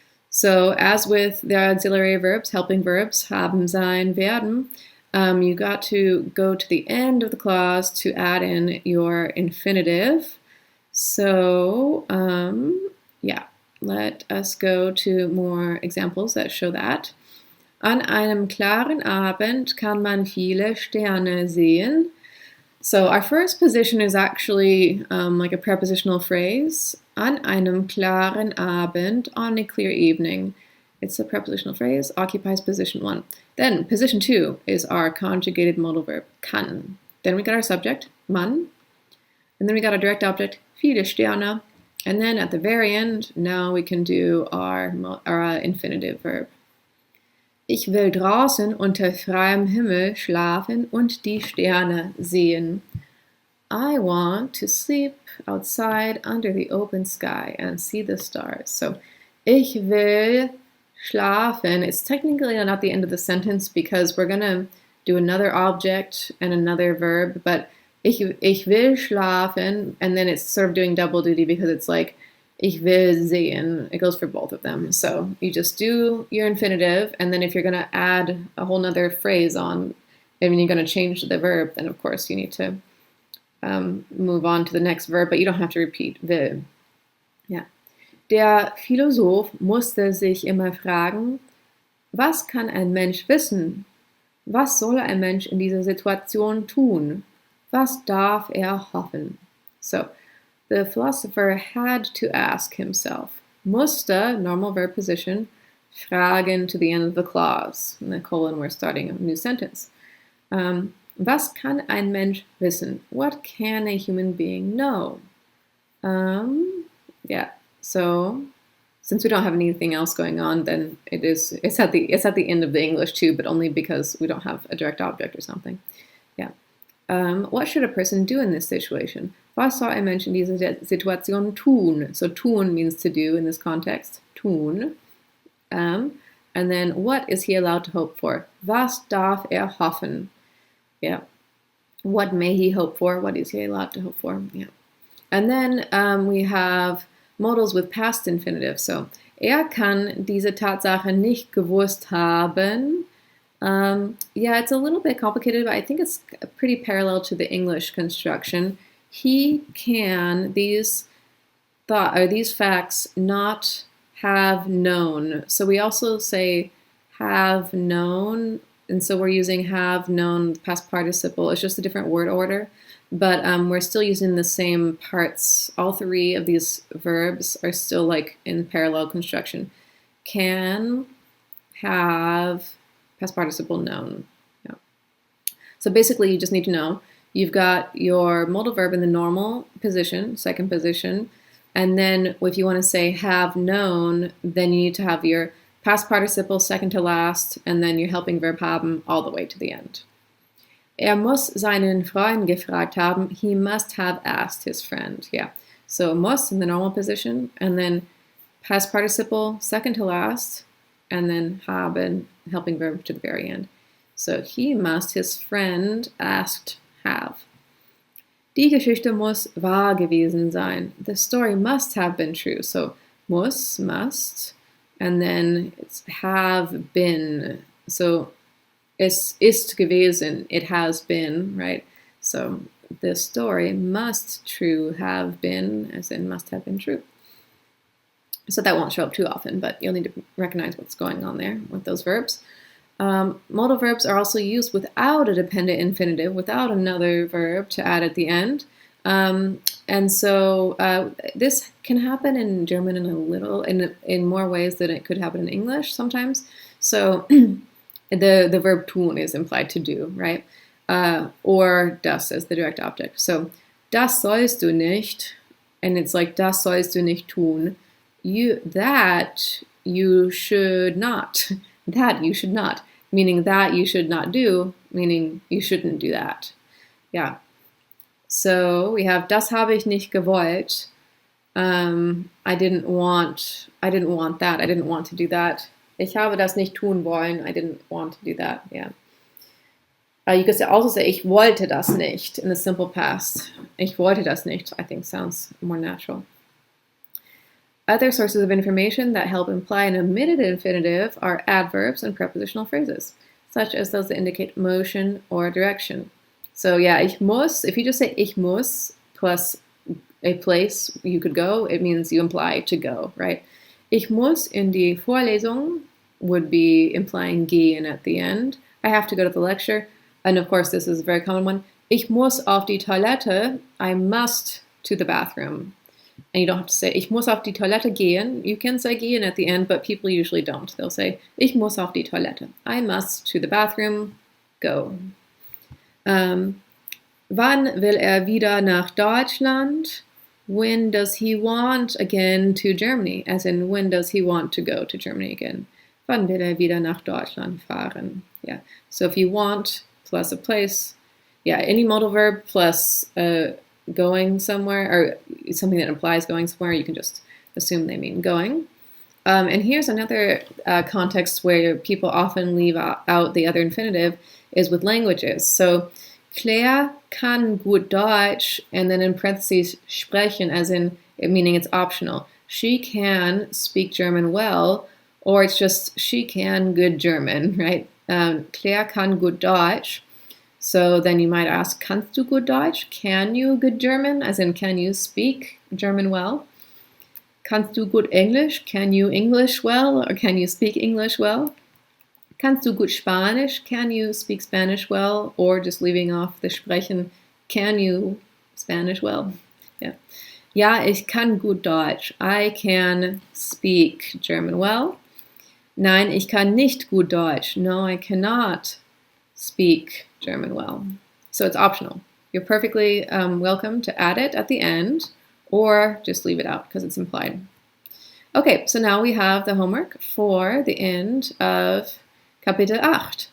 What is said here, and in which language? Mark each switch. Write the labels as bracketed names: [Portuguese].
[English] So as with the auxiliary verbs, helping verbs, haben, sein, werden, you got to go to the end of the clause to add in your infinitive. So yeah, let us go to more examples that show that. [German] An einem klaren Abend kann man viele Sterne sehen. [English] So our first position is actually like a prepositional phrase. [German] An einem klaren Abend, [English] on a clear evening. It's a prepositional phrase, occupies position 1. Then position 2 is our conjugated modal verb, kann. Then we got our subject, man. And then we got our direct object, viele Sterne. And then at the very end, now we can do our infinitive verb. [German] Ich will draußen unter freiem Himmel schlafen und die Sterne sehen. [English] I want to sleep outside under the open sky and see the stars. [German] So, ich will schlafen. [English] It's technically not the end of the sentence because we're going to do another object and another verb, but [German] ich will schlafen, [English] and then it's sort of doing double duty because it's like [German] ich will sehen. [English] It goes for both of them. So you just do your infinitive, and then if you're going to add a whole nother phrase on, I mean, you're going to change the verb, then of course you need to move on to the next verb, but you don't have to repeat will. [German] Ja. Der Philosoph musste sich immer fragen, was kann ein Mensch wissen? Was soll ein Mensch in dieser Situation tun? Was darf hoffen? [English] So, the philosopher had to ask himself. Musste, normal verb position, fragen to the end of the clause. In the colon, we're starting a new sentence. [German] Was kann ein Mensch wissen? [English] What can a human being know? Yeah, so since we don't have anything else going on, then it's at the end of the English too, but only because we don't have a direct object or something. Yeah. What should a person do in this situation? [German] Was soll ein Mensch in dieser Situation tun? [English] So tun means to do in this context. Tun. And then what is he allowed to hope for? [German] Was darf hoffen? [English] Yeah. What may he hope for? What is he allowed to hope for? Yeah. And then we have modals with past infinitive. [German] So, kann diese Tatsache nicht gewusst haben. [English] Yeah, it's a little bit complicated, but I think it's pretty parallel to the English construction. He can these facts not have known. So we also say have known, and so we're using have known past participle. It's just a different word order, but we're still using the same parts. All three of these verbs are still like in parallel construction. Can, have, past participle known. Yeah. So basically, you just need to know you've got your modal verb in the normal position, second position, and then if you want to say have known, then you need to have your past participle second to last, and then your helping verb haben all the way to the end. [German] Muss seinen Freund gefragt haben. [English] He must have asked his friend. Yeah. So muss in the normal position, and then past participle second to last, and then haben, helping verb to the very end. So he must, his friend, asked, have. [German] Die Geschichte muss wahr gewesen sein. [English] The story must have been true. So muss, must, and then it's have been. [German] So es ist gewesen, [English] it has been, right? So the story must true have been, as in must have been true. So that won't show up too often, but you'll need to recognize what's going on there with those verbs. Modal verbs are also used without a dependent infinitive, without another verb to add at the end. And so this can happen in German in more ways than it could happen in English sometimes. So the verb tun is implied to do, right? Or das as the direct object. [German] So das sollst du nicht, [English] and it's like [German] das sollst du nicht tun. [English] That you should not. That you should not. Meaning that you should not do, meaning you shouldn't do that. Yeah. So we have [German] das habe ich nicht gewollt. [English] I didn't want that. I didn't want to do that. [German] Ich habe das nicht tun wollen. [English] I didn't want to do that. Yeah. You could also say [German] ich wollte das nicht [English] in the simple past. [German] Ich wollte das nicht, [English] I think sounds more natural. Other sources of information that help imply an omitted infinitive are adverbs and prepositional phrases, such as those that indicate motion or direction. So yeah, [German] ich muss, [English] if you just say ich muss plus a place you could go, it means you imply to go, right? [German] Ich muss in die Vorlesung [English] would be implying gehen at the end. I have to go to the lecture. And of course, this is a very common one. [German] Ich muss auf die Toilette. [English] I must to the bathroom. And you don't have to say, [German] ich muss auf die Toilette gehen. [English] You can say gehen at the end, but people usually don't. They'll say, [German] ich muss auf die Toilette. [English] I must to the bathroom. Go. [German] Wann will wieder nach Deutschland? [English] When does he want again to Germany? As in, when does he want to go to Germany again? [German] Wann will wieder nach Deutschland fahren? [English] Yeah. So if you want plus a place, yeah, any modal verb plus going somewhere or something that implies going somewhere, you can just assume they mean going. And here's another context where people often leave out the other infinitive is with languages. So [German] Claire kann gut Deutsch, [English] and then in parentheses sprechen, as in meaning it's optional. She can speak German well, or it's just she can good German, right? [German] Claire kann gut Deutsch. [English] So then you might ask, [German] kannst du gut Deutsch? [English] Can you good German? As in, can you speak German well? [German] Kannst du gut English? [English] Can you English well, or can you speak English well? [German] Kannst du gut Spanish? [English] Can you speak Spanish well? Or just leaving off the sprechen, can you Spanish well? Yeah. [German] Ja, ich kann gut Deutsch. [English] I can speak German well. [German] Nein, ich kann nicht gut Deutsch. [English] No, I cannot speak German well. So it's optional. You're perfectly welcome to add it at the end or just leave it out because it's implied. Okay, so now we have the homework for the end of Kapitel 8.